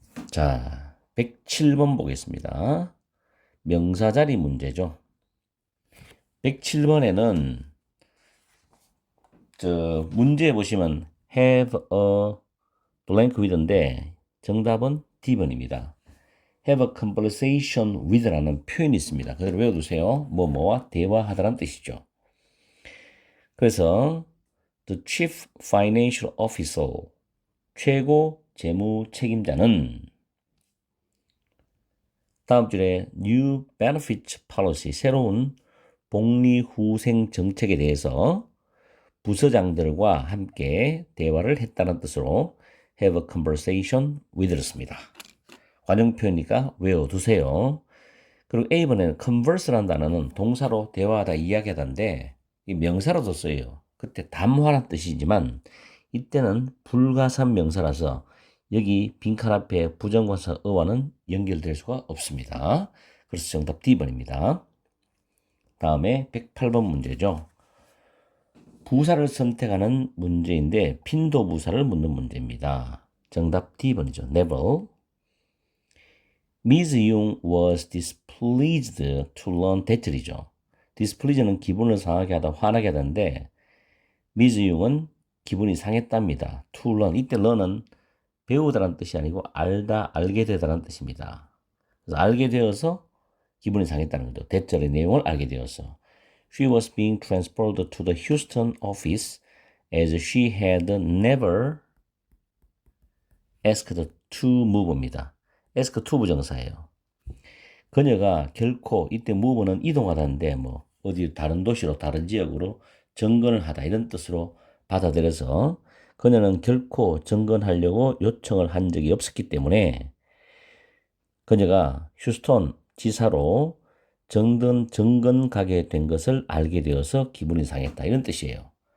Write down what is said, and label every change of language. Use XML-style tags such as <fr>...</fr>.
<ko>자, 107번 보겠습니다. 명사자리 문제죠. 107번에는 문제 보시면</ko> <en>have a blank with</en> <ko>인데 정답은 D번입니다.</ko> <en>have a conversation with</en> <ko>라는 표현이 있습니다. 그대로 외워두세요. 뭐뭐와 대화하다라는 뜻이죠. 그래서</ko> <en>the chief financial officer</en> <ko>최고 재무 책임자는 다음 줄에</ko> <en>new benefits policy</en> <ko>새로운 복리후생 정책에 대해서 부서장들과 함께 대화를 했다는 뜻으로</ko> <en>have a conversation with</en> <ko>를 씁니다. 관용 표현이니까 외워두세요. 그리고 A번에는 converse라는 단어는 동사로 대화하다, 이야기하다인데 이 명사로도 써요. 그때 담화란 뜻이지만 이때는 불가산 명사라서 여기 빈칸 앞에 부정관사 어와는 연결될 수가 없습니다. 그래서 정답 D번입니다. 다음에 108번 문제죠. 부사를 선택하는 문제인데 빈도 부사를 묻는 문제입니다. 정답 D번이죠. never. Ms.</ko> <en>Young was displeased to learn that이죠.</en> <ko>displease는 기분을 상하게 하다, 화나게 하다인데 Ms. Young은 기분이 상했답니다.</ko> <en>to learn,</en> <ko>이때 learn은 배우다라는 뜻이 아니고 알다, 알게 되다라는 뜻입니다. 그래서 알게 되어서 기분이 상했다는 거죠. 대절의 내용을 알게 되어서.</ko> <en>She was being transferred to the Houston office as she had never asked to move입니다.</en> <ko>ask to 부정사예요. 그녀가 결코 이때 move는 이동하다인데 뭐 어디 다른 도시로 다른 지역으로 정근을 하다 이런 뜻으로 받아들여서 그녀는 결코 정근하려고 요청을 한 적이 없었기 때문에 그녀가 휴스턴 지사로 정근 가게 된 것을 알게 되어서 기분이 상했다 이런 뜻이에요.</ko>